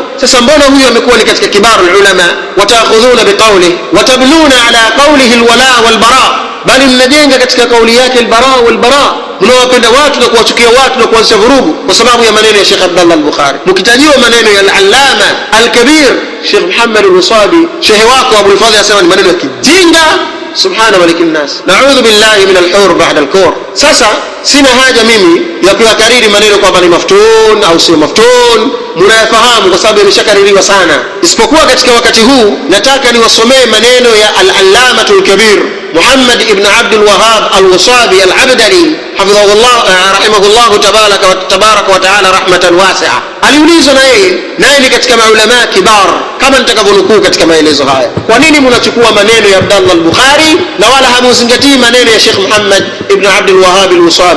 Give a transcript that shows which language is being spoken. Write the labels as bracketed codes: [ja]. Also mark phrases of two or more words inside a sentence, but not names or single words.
[sw] Sasa mbona huyu amekuwa ni katika [ar] كبار العلماء? وتأخذون بقوله وتبنون على قوله الولاء والبراء, [sw] bali mnajenga katika kauli yake [ar] البراء والبراء, [sw] mnawapenda watu na kuwachukia watu na kuanzisha vurugu kwa sababu ya maneno ya Sheikh Abdullah al-Bukhari. Mkitajiwa maneno ya [ar] العلامة الكبير [sw] Sheikh Muhammad al-Wasabi, shehe wako Abu al-Fadhl, asema ni maneno ya kijinga. [ar] سبحان ملك الناس نعوذ بالله من الحور بعد الكور. [sw] Sasa sina haja mimi ya kuyakariri maneno kwamba ni maftun au sio maftun, mnayafahamu kwa sababu yameshakaririwa sana. Isipokuwa katika wakati huu nataka niwasomee maneno ya [ar] العلامة الكبير [sw] Muhammad ibn Abdul Wahhab al-Wasabi al-Abdali [ar] حفظه الله رحمه الله تبارك وتعالى رحمة واسعة. [sw] Aliulizwa naye ni katika maulama kibar, kama nitakavyonukuu katika maelezo haya, kwa nini mnachukua maneno ya Abdullah al-Bukhari na wala hamuzingatii maneno ya Sheikh Muhammad ibn Abdul Wahhab al-Wasabi?